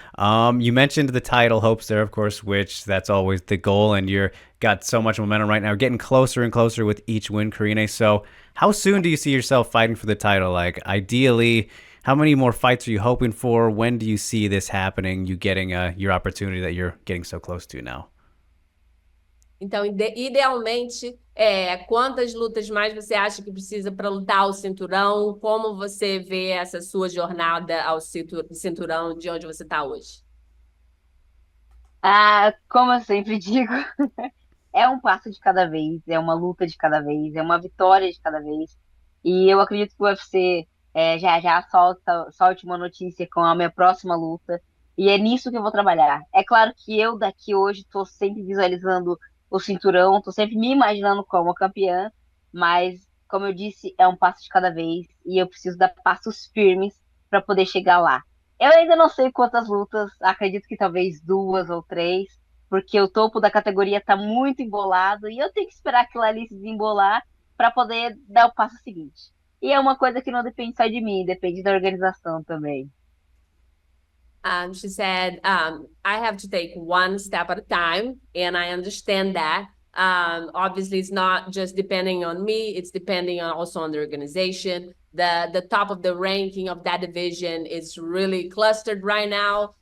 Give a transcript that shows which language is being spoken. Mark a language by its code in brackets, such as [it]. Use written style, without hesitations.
[en] You mentioned the title hopes there, of course, which that's always the goal, and you're got so much momentum right now, getting closer and closer with each win, Karine. So how soon do you see yourself fighting for the title? Like, ideally, how many more fights are you hoping for? When do you see this happening, you getting your opportunity that you're getting so close to now? [pt] Então, idealmente, quantas lutas mais você acha que precisa para lutar o cinturão? Como você vê essa sua jornada ao cinturão de onde você está hoje? Ah, como eu sempre digo, é um passo de cada vez, é uma luta de cada vez, é uma vitória de cada vez. E eu acredito que o UFC já já solte uma notícia com a minha próxima luta. E é nisso que eu vou trabalhar. É claro que eu daqui hoje estou sempre visualizando o cinturão, estou sempre me imaginando como campeã, mas, como eu disse, é um passo de cada vez e eu preciso dar passos firmes para poder chegar lá. Eu ainda não sei quantas lutas, acredito que talvez 2 ou 3, porque o topo da categoria está muito embolado e eu tenho que esperar aquilo ali se desembolar para poder dar o passo seguinte. E é uma coisa que não depende só de mim, depende da organização também. [en] She said, I have to take one step at a time, and I understand that. Obviously, it's not just depending on me, it's depending on also on the organization. The top of the ranking of that division is really clustered right now.